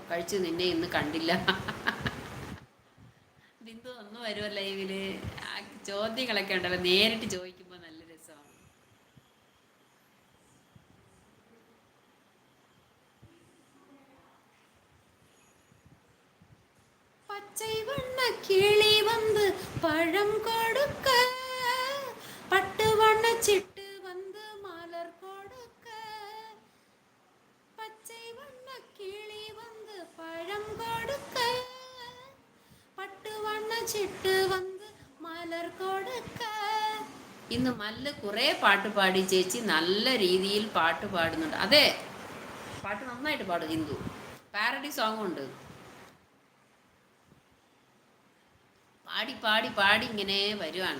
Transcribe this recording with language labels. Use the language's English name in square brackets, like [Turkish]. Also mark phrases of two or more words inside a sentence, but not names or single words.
[Malayalam] കഴിച്ച് നിന്നെ ഇന്ന് കണ്ടില്ല. ബിന്ദു ഒന്ന് വരുമോ ലൈവിൽ? ചോദ്യങ്ങളൊക്കെ ഉണ്ടല്ലോ, നേരിട്ട് ചോദിക്കുമ്പോൾ നല്ല രസമാണ്. [Tamil] പച്ചை வண்ண கிளி வந்து பழம் கொடுக்க, பட்டு வண்ண சிட்டு வந்து மலர் கொடுக்க. பச்சை வண்ண கிளி வந்து பழம் கொடுக்க, பட்டு வண்ண சிட்டு வந்து மலர் கொடுக்க. [Malayalam] ഇന്ന് മല്ല് കുറേ പാട്ട് പാടി ചേച്ചി, നല്ല രീതിയിൽ പാട്ട് പാടുന്നുണ്ട്. അതെ, പാട്ട് നന്നായിട്ട് പാടും ഹിന്ദു. പാരഡി സോങ്ങും ഉണ്ട്. പാടി പാടി പാടി ഇങ്ങനെ വരുവാണ്.